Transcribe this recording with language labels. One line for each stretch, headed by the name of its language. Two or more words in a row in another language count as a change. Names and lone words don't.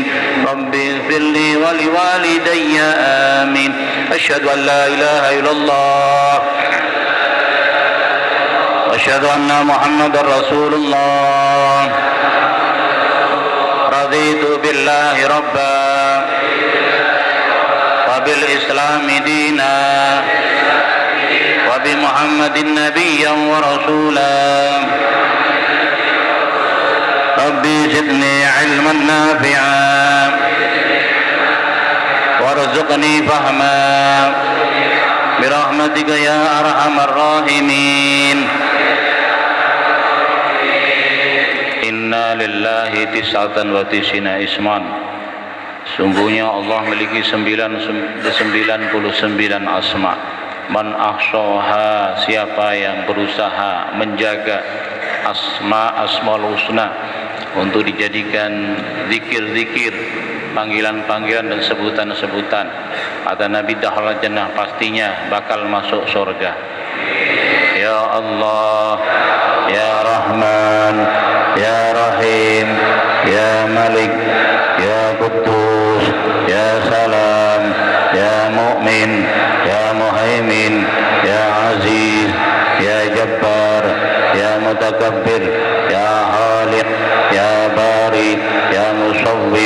Arabic: رب اغفر لي ولوالدي آمين. أشهد أن لا إله إلا الله وأشهد أن محمدا رسول الله. رضيت بالله ربا وبالإسلام دينا وبمحمد نبيا ورسولا. رب زدني علما نافعا وارزقني فهما برحمتك يا أرحم الراحمين. إن لله تسعة وتسعين اسما.
Indonesian: Sungguhnya Allah memiliki 99 asma.
Arabic: من أحصاها,
Indonesian: siapa yang berusaha menjaga
Arabic: الأسماء الحسنى
Indonesian: untuk dijadikan zikir-zikir, panggilan-panggilan dan sebutan-sebutan, kata Nabi
Arabic: دخل الجنة,
Indonesian: pastinya bakal masuk surga.
Arabic: يا الله، يا رحمن، يا رحيم، يا مالك، يا قدوس، يا سلام، يا مؤمن، يا مهيمن, يا عزيز، يا جبار، يا متكبر، يا خالق، يا بارئ، يا مصور,